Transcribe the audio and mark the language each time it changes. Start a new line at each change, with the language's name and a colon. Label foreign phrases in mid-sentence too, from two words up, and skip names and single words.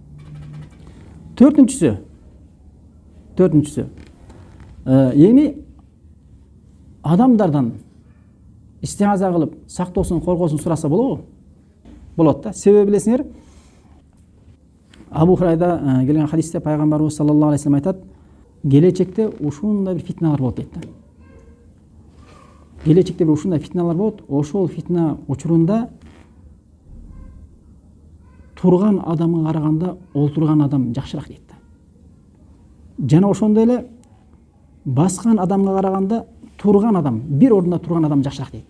Kyrgyz: Төртүнчүсү эми адамдардан истигаза кылып, сактоосун, коргоосун сураса болобу? Болот да. Себеби билесиңер, Абу Хурайда келген хадисте пайгамбарыбыз
Arabic: صلى الله عليه وسلم
Kyrgyz: айтат, келечекте ушундай бир фитналар болот дейт да. Келечекте бир ушундай фитналар болот, ошол фитна учурунда турган адамга караганда олтурган адам жакшыраак дейт да. Жана ошондой эле баскан адамга караганда турган адам, бир ордунда турган адам жакшыраак дейт.